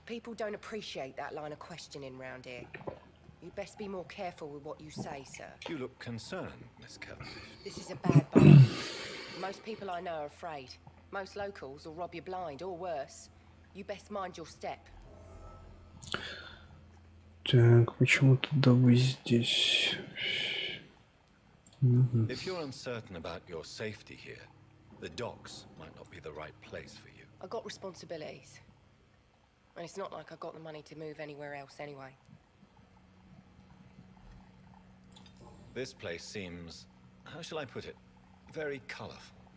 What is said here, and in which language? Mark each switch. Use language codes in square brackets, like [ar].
[en] People don't appreciate that line of questioning round here. You best be more careful with what you say, sir. You look concerned, Miss Cavendish. This is a bad bar. Most people I know are afraid. Most locals will rob you blind, or worse. You best mind your step. [ru] Так, почему тогда вы здесь? [en] If you're uncertain about your safety here, the docks might not be the right place for you. I got responsibilities. And it's not like I got the money to move anywhere else anyway. This place seems, how shall I put it, very colorful.